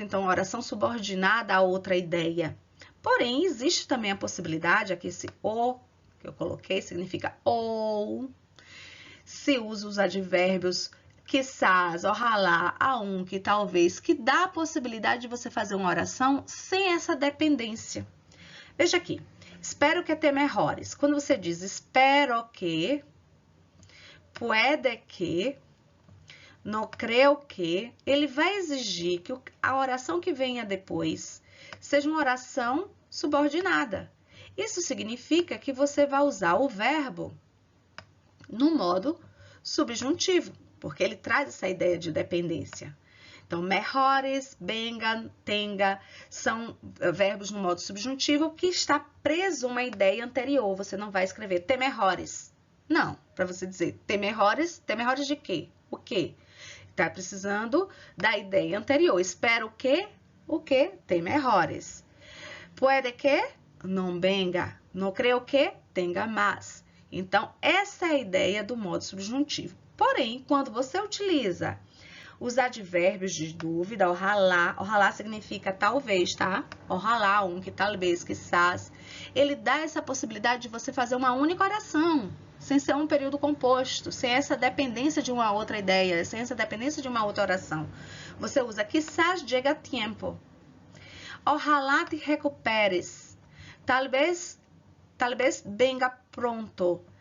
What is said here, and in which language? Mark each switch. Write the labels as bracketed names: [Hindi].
[Portuguese] Então, oração subordinada a outra ideia. Porém, existe também a possibilidade, aqui esse o que eu coloquei significa ou, se usa os advérbios [Spanish] quizás, ojalá, aunque, [Portuguese] talvez, que dá a possibilidade de você fazer uma oração sem essa dependência. Veja aqui, [Spanish] espero que te mejores. [Portuguese] Quando você diz [Spanish] espero que, puede que, no creo que, [Portuguese] ele vai exigir que a oração que venha depois seja uma oração subordinada. Isso significa que você vai usar o verbo no modo subjuntivo, porque ele traz essa ideia de dependência. Então, [Spanish] mejores, venga, tenga, [Portuguese] são verbos no modo subjuntivo que está preso a uma ideia anterior. Você não vai escrever [Spanish] te mejores. [Portuguese] Não, para você dizer te mejores de quê? O quê? Está precisando da ideia anterior. [Spanish] Espero que, [Portuguese] o quê? [Spanish] Te mejores. Puede que, [Portuguese] não [Spanish] venga. No creo que, tenga más. [Portuguese] Então, essa é a ideia do modo subjuntivo. Porém, quando você utiliza os advérbios de dúvida, ojalá significa talvez, tá? Ojalá, que talvez, quizás. Ele dá essa possibilidade de você fazer uma única oração, sem ser um período composto, sem essa dependência de uma outra ideia, sem essa dependência de uma outra oração. Você usa [Spanish] quizás llegue a tiempo. Ojalá te recuperes. Talvez venga pronto.